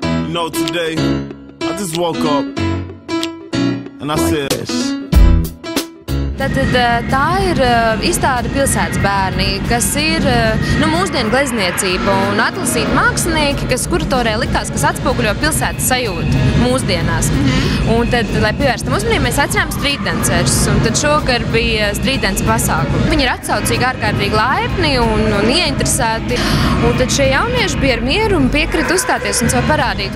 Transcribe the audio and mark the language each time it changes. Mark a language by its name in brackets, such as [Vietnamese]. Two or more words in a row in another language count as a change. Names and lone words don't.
[English] know, today I just woke up and I said this. [Latvian] Tad tā ir izstāde pilsētas bērni, kas ir mūsdienu glezniecība un atlasīti mākslinieki, kas kuratorē likās, kas atspoguļo pilsētas sajūtu mūsdienās. Un tad, lai pievērstam uzmanību, mēs aicinājām streetdancerus, un tad šogad bija streetdance pasākumi. Viņi ir atsaucīgi, ārkārtīgi laipni un ieinteresēti, un tad šie jaunieši bija ar mieru un piekrita uzstāties un sev parādīt.